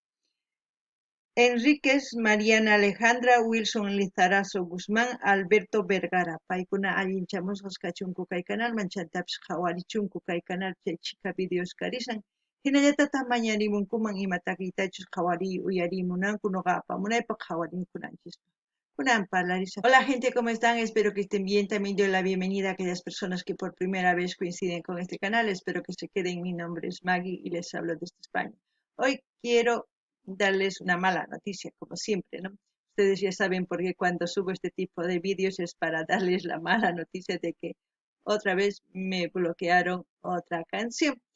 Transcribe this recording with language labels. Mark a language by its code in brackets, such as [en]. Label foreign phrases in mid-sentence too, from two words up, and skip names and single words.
[qu] Enríquez, Mariana Alejandra, Wilson Lizarazo Guzmán, Alberto Vergara. Paykuna allinchamusqas kachunku kay canalman, chantapis qhawarichunku kay canal chay chika videos karisan. Hinallatataq mañarimunkuman imatakitachus qhawari uyarimunanku nuqa apamunaypaq qhawarinkunanchispa. Kunan parlarisa. [es] Hola gente, ¿cómo están? Espero que estén bien. También doy la bienvenida a aquellas personas que por primera vez coinciden con este canal. Espero que se queden. Mi nombre es Maggie y les hablo desde España. Hoy quiero darles una mala noticia, como siempre, ¿no? Ustedes ya saben por qué cuando subo este tipo de vídeos es para darles la mala noticia de que otra vez me bloquearon otra canción.